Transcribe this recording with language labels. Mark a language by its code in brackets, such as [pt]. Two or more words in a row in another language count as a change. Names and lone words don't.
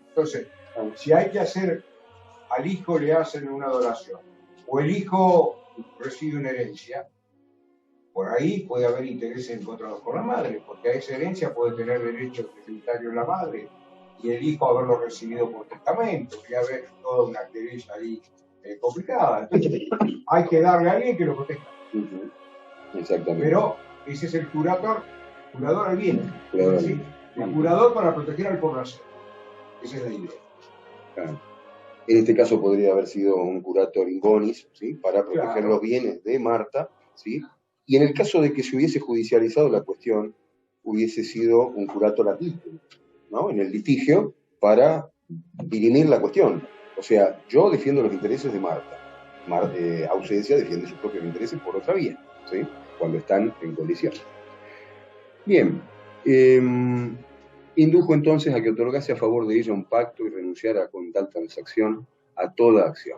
[es] Entonces, si hay que hacer, al hijo le hacen una adoración, o el hijo recibe una herencia, por ahí puede haber intereses encontrados con la madre, porque a esa herencia puede tener derechos hereditarios la madre, y el hijo haberlo recibido por testamento, y haber toda una querella ahí complicada. Entonces, hay que darle a alguien que lo proteja. Exactamente. Pero ese es el curador al bien. ¿Sí? El curador para proteger al por nacer. Esa es la idea. Claro. En este caso podría haber sido un [la] curator in bonis, [es] ¿sí? Para proteger los bienes de Marta, ¿sí? Y en el caso de que se hubiese judicializado la cuestión, hubiese sido un [la] curator ad litem, [es] ¿no? En el litigio para dirimir la cuestión. O sea, yo defiendo los intereses de Marta. ausencia defiende sus propios intereses por otra vía, ¿sí? Cuando están en colisión. Bien, indujo entonces a que otorgase a favor de ella un pacto y renunciara con tal transacción a toda acción.